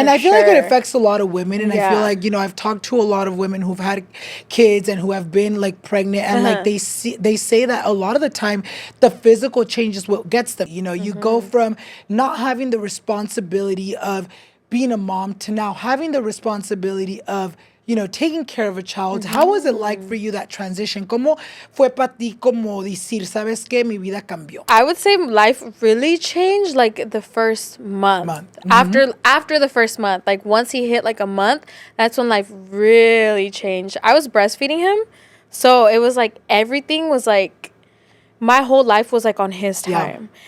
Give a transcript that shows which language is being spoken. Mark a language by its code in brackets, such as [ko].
[en] And I feel like it affects a lot of women. And I feel like, you know, I've talked to a lot of women who've had kids and who have been like pregnant and like they say that a lot of the time the physical change is what gets them. You know, you go from not having the responsibility of being a mom to now having the responsibility of, you know, taking care of a child. How was it like for you, that transition? [es] ¿Cómo fue para ti como decir, sabes qué, mi vida cambió? [en] I would say life really changed like the first month. After the first month, like once he hit like a month, that's when life really changed. I was breastfeeding him, so it was like everything was like, my whole life was like on his time.